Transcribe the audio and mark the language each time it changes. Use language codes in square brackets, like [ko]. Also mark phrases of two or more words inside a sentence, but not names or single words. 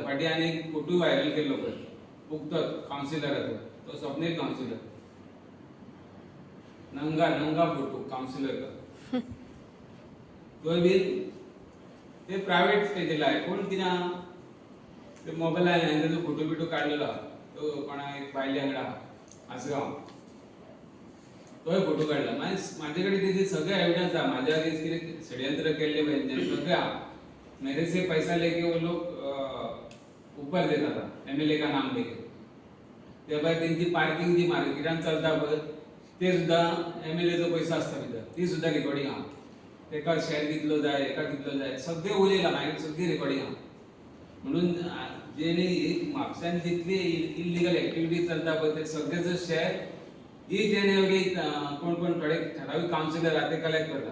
[kok] फाटीं आनी एक फोटो व्हायरल केल्लो पळय उक्तो कावन्सिलराचो, तो स्वप्नील कावन्सिलर नंगा फोटो कावन्सिलर का तो बी ते प्रायव्हेट स्टेजीला आहे. कोण कित्याक ते मोबायलार हांवें तेजो फोटो बिटो काडलेलो आहा, तो कोणा एक बायले वांगडा आसगांव तोय फोटो काडला. म्हाजे कडेन तेजे सगळे एविडन्स आहा, म्हाज्या अगेन्स्ट कितें षडयंत्र केल्ले पळय सगळे आहा. [hi] मेरे से पैसा लेके वो लोग ऊपर देता था, एमएलए का नाम लेके. [kok] त्या भायर तेंची पार्किंग जी मार्केटान चलता पळय ते सुद्धा एमएलएचो पैसा आसता भितर, ती सुद्धा रिकॉर्डिंग आहा. तेका शेअर कितलो जाय, एका कितलो जाय, सगळे उलयला, मागीर सगळी रिकॉर्डिंग आहा. म्हणून जेणे म्हापशान जितली इल्लिगल एक्टिविटी चलता पळय ते सगळेचो शेअर [en] each and every [kok] कोण थोडे ठरावीक कावन्सिलर आहा ते कलेक्ट करता.